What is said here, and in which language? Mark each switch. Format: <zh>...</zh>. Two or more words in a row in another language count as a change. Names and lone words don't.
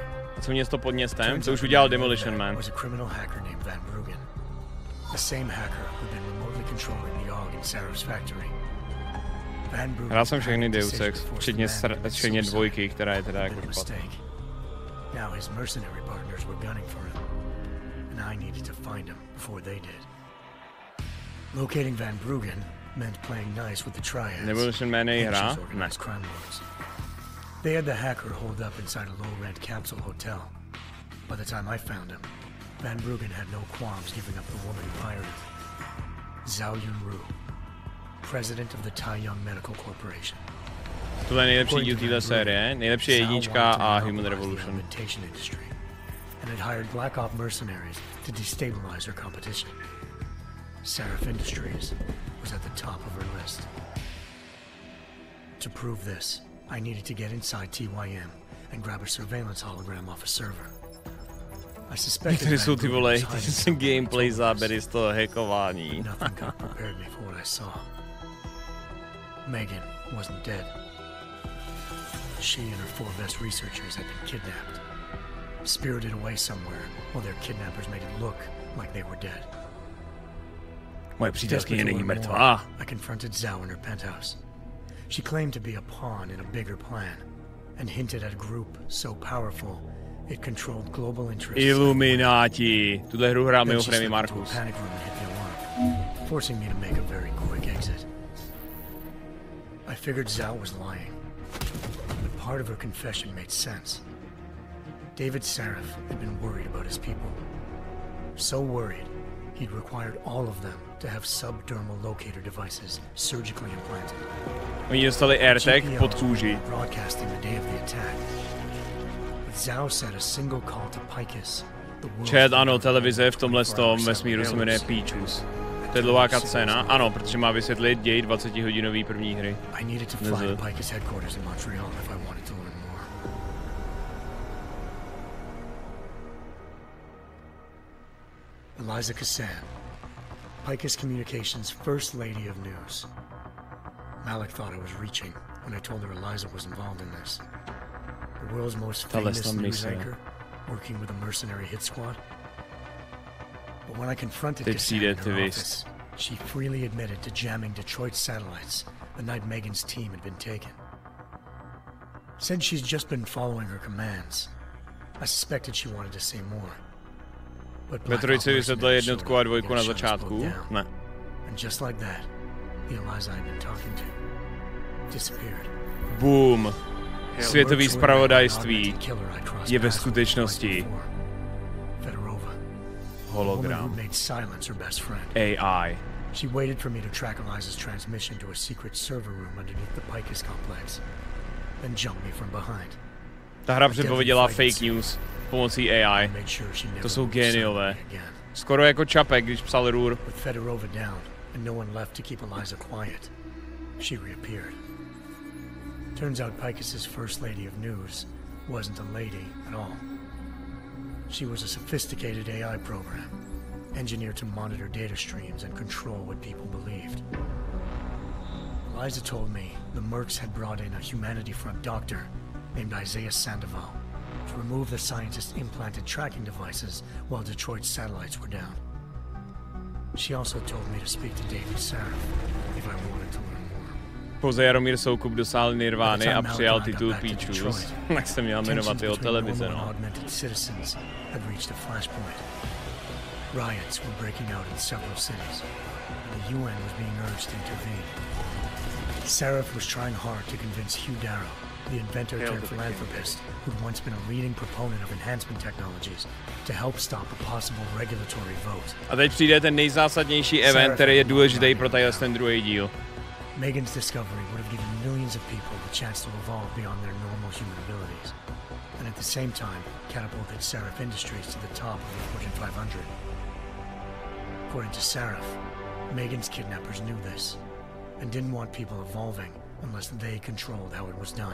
<cs>Co město pod městem? To už udělal Demolition Man.</cs> <en>Was a criminal hacker named Van Bruggen. The same hacker who'd been remotely controlling the Og in Sarif's factory. Van Bruggen.</en> <cs>Hrál jsem všechny Deus Ex, včetně dvojky, která je teda jako špatná.</cs> <en>Now his mercenary partners were gunning for him, and I needed to find him before they did. Locating Van Bruggen meant playing nice with the triads.</en> <cs>Demolition Man je hra? Ne.</cs> <en>They had the hacker holed up inside a low-rent capsule hotel. By the time I found him, Van Bruggen had no qualms giving up the woman who hired him. Zhao Yunru, president of the Taiyang Medical Corporation.</en> <cs>Tohle je nejlepší díl téhle série, nejlepší je jednička a Human Revolution.</cs> <en>And had hired Black Op mercenaries to destabilize her competition. Sarif Industries was at the top of her list. To prove this, I needed to get inside TYM and grab a surveillance hologram off a server. I suspected</en> <cs>některé jsou ty vole, ty gameplay záběry z toho hackování.</cs> <en>Nothing could prepare me for what I saw. Megan wasn't dead. She and her 4 best researchers had been kidnapped, spirited away somewhere while their kidnappers made it look like they were dead.</en> <cs>Moje přítelkyně není mrtvá.</cs> <en>I confronted Zhao in her penthouse. She claimed to be a pawn in a bigger plan, and hinted at a group so powerful it controlled global interests. Illuminati.</en> <cs>Tuhle hru hrál mimochodem i Markus.</cs> <en>Forcing me to make a very quick exit. I figured Zhao was lying, but part of her confession made sense. David Sarif had been worried about his people. So worried, he'd required all of them to have subdermal locator devices surgically implanted.</en> <cs>Oni dostali AirTag pod kůži.</cs> <en>Broadcasting the day of the attack. But Zhao said a single call to Picus.</en> <cs>Čet, ano, televize v tomhle vesmíru se jmenuje Peachus. To je dlouhá cutscéna, ano, protože má vysvětlit děj 20-hodinový první hry.</cs> <en>I needed to fly to Picus headquarters in Montreal if I wanted to learn more. Eliza Cassan, Picus Communications' first lady of news. Malik thought I was reaching when I told her Eliza was involved in this. The world's most famous news anchor, working with a mercenary hit squad. But when I confronted Cassan in her office, she freely admitted to jamming Detroit's satellites the night Megan's team had been taken. Said she's just been following her commands. I suspected she wanted to say more.</en> <cs>Ve trojici vysvětlil jednotku a dvojku na začátku? Ne.</cs> <en>And just like that, the Eliza I'd been talking to disappeared. Boom.</en> <cs>Světový zpravodajství je ve skutečnosti hologram. AI.</cs> <en>She waited for me to track Eliza's transmission to a secret server room underneath the Picus complex, then jumped me from behind.</en> <cs>Ta hra předpověděla</cs> <en>fake news</en> <cs>pomocí AI. To jsou géniové. Skoro jako Čapek, když psal Růr.</cs> <en>With Fedorova down and no one left to keep Eliza quiet, she reappeared. Turns out Picus's first lady of news wasn't a lady at all. She was a sophisticated AI program, engineered to monitor data streams and control what people believed. Eliza told me the Mercs had brought in a Humanity Front doctor named Isaiah Sandoval to remove the scientist's implanted tracking devices while Detroit's satellites were down. She also told me to speak to David Seraph if I wanted to learn more.</en> <cs>Pouze Jaromír Soukup dosáhl Nirvány a přijal titul Peaches. Jak se měl jmenovat jeho televize, no.</cs> <en>Riots were breaking out in several cities, and the UN was being urged to intervene. Seraph was trying hard to convince Hugh Darrow, the inventor turned philanthropist who'd once been a leading proponent of enhancement technologies, to help stop a possible regulatory vote.</en> <cs>A teď přijde ten nejzásadnější event, který je důležitý pro ten druhý díl.</cs> <en>Megan's discovery would have given millions of people the chance to evolve beyond their normal human abilities, and at the same time catapulted Seraph Industries to the top of the Fortune 500. According to Seraph, Megan's kidnappers knew this, and didn't want people evolving unless they controlled how it was done.</en>